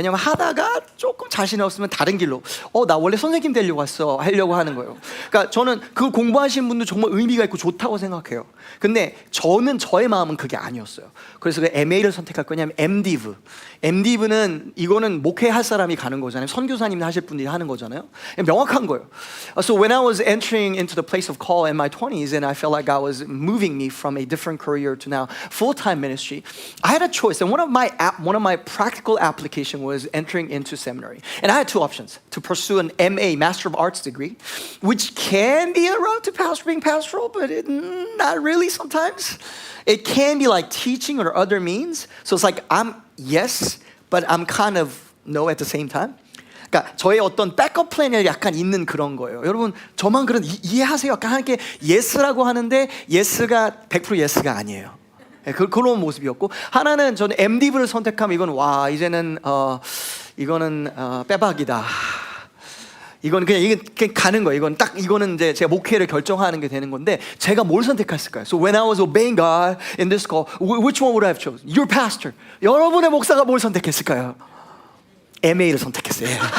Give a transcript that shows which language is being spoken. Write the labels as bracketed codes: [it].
[ko] 왜냐면 하다가 조금 자신이 없으면 다른 길로 나 원래 선생님 되려고 하려고 하는 거예요. 그러니까 저는 그 공부하신 분도 정말 의미가 있고 좋다고 생각해요. 근데 저의 마음은 그게 아니었어요. 그래서 왜 MA를 선택할 거냐면 MDiv는 이거는 목회할 사람이 가는 거잖아요. 선교사님이 하실 분들이 하는 거잖아요. 명확한 거예요. [en] So when I was entering into the place of call in my 20s and I felt like God was moving me from a different career to now full-time ministry, I had a choice, and one of my practical application was entering into seminary. And I had two options: to pursue an MA, Master of Arts degree, which can be a route to being pastoral, but not really sometimes. It can be like teaching or other means. So it's like I'm yes, but I'm kind of no at the same time. [ko] 그러니까 저의 어떤 백업 플랜이 약간 있는 그런 거예요. 여러분 저만 그런 이해하세요? 약간 하나님께 예스라고 하는데 예스가 100% 예스가 아니에요. 그런 모습이었고 하나는 저는 MDiv를 선택하면 이제는 이거는 빼박이다. 이건 그냥 가는 거예요. 이거는 이제 제가 목회를 결정하는 게 되는 건데 제가 뭘 선택했을까요? [en] So when I was obeying God in this call, which one would I have chosen? Your pastor. [ko] 여러분의 목사가 뭘 선택했을까요? MA를 선택했어요.